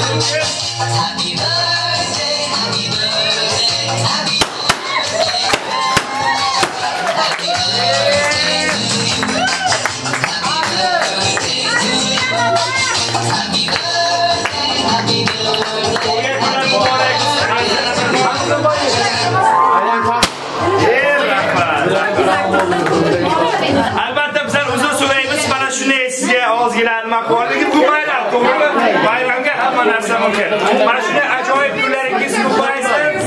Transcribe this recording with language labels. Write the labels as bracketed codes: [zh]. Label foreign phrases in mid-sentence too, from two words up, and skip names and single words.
[en] Happy birthday, happy birthday, happy birthday. Happy birthday to you. Happy birthday to you. Happy birthday, happy birthday. [uz] Albatta bizlar uzun so'raymiz, mana shunday sizga ozgina nima qildik, bu bayram, to'g'rimi? Bayramga hamma narsa mumkin. Mana shunday ajoyib kunlaringiz ko'paysin.